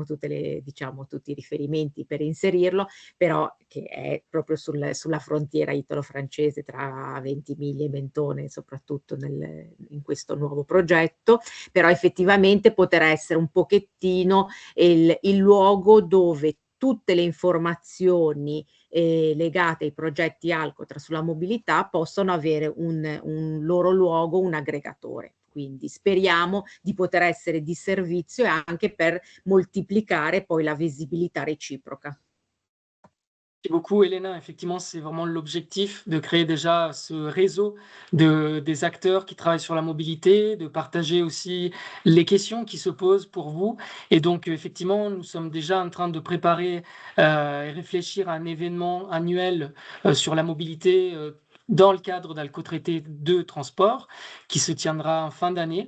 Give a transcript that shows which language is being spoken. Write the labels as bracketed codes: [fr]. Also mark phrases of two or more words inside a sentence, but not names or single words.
[it] tutti i riferimenti per inserirlo, però che è proprio sulla frontiera italo-francese tra Ventimiglia e Mentone, soprattutto in questo nuovo progetto, però effettivamente potrà essere un pochettino il luogo dove tutte le informazioni legate ai progetti Alcotra sulla mobilità possono avere un loro luogo, un aggregatore. Quindi speriamo di poter essere di servizio e anche per moltiplicare poi la visibilità réciproque. [fr] Merci beaucoup, Elena. Effectivement, c'est vraiment l'objectif de créer déjà ce réseau des acteurs qui travaillent sur la mobilité, de partager aussi les questions qui se posent pour vous. Et donc, effectivement, nous sommes déjà en train de préparer et réfléchir à un événement annuel sur la mobilité dans le cadre d'Alcotraité de transport qui se tiendra en fin d'année.